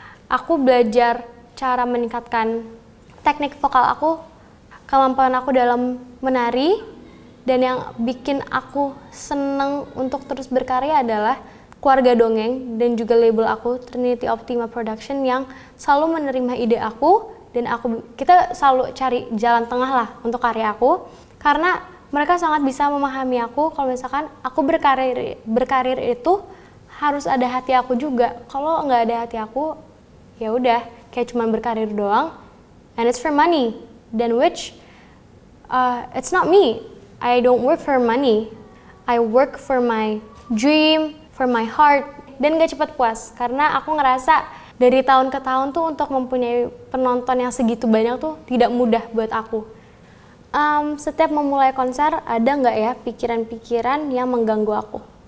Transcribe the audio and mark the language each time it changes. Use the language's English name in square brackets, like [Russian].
[Indonesian] Aku belajar cara meningkatkan teknik vokal aku, kemampuan aku dalam menari, dan yang bikin aku seneng untuk terus berkarya adalah keluarga dongeng dan juga label aku Trinity Optima Production yang selalu menerima ide aku, dan kita selalu cari jalan tengah lah untuk karya aku, karena mereka sangat bisa memahami aku kalau misalkan aku berkarir itu harus ada hati aku juga. Kalau nggak ada hati aku, ya udah kayak cuman berkarir doang, [English] and it's for money, then which it's not me. I don't work for money. I work for my dream, for my heart, [Indonesian] dan gak cepat puas karena aku ngerasa dari tahun ke tahun tuh untuk mempunyai penonton yang segitu banyak tuh tidak mudah buat aku. Setiap memulai konser ada nggak ya pikiran-pikiran yang mengganggu aku?